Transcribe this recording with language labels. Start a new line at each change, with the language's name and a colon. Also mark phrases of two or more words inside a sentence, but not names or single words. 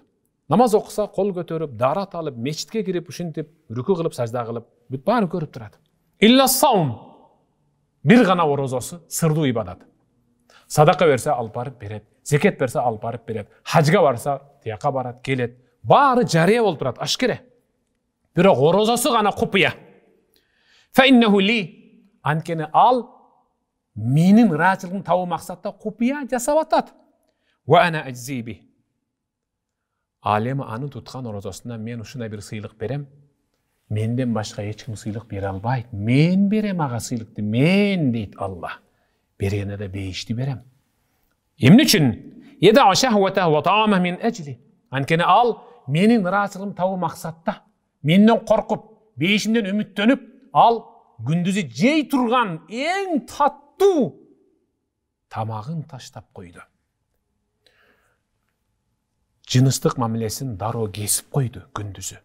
Kyrgyz: Намаз окуса, кол көтөрүп, дарат алып, мечитке кирип, ушинтип, рүкү кылып, сажда кылып, бүт баары көрүп турат.
Arabic: إلا الصوم.
Kyrgyz: Бир гана орозосу сырдуу ибадат. Садака берсе алып барып берет, зекет берсе алып барып берет, хажга барса тияка барат, келет. Баары жарыя болуп турат, ашкере. Бирок орозосу гана купуя.
Arabic: فإنه لي.
Kyrgyz: Анткени ал менин ыраачылыгын табуу максатта купуя жасап атат.
Arabic: وأنا أجزي به.
Kyrgyz: Al эми аны туткан орозосунда мен ушундай бир сыйлык берем. Менден башка эч ким сыйлык бере албайт. Мен берем ага сыйлыкты. Мен дейт Аллах. Бергенде да бейишти берем. Эмне үчүн?
Arabic: يدع شهوته وطعامه من أجلي.
Kyrgyz: Анткени ал менин ыраазылыгым табуу максатта. Менден коркуп, бейишимден үмүттөнүп, ал күндүзү жей турган эң таттуу тамагын таштап койду. Жыныстык мамилесин дароо кесип койду күндүзү.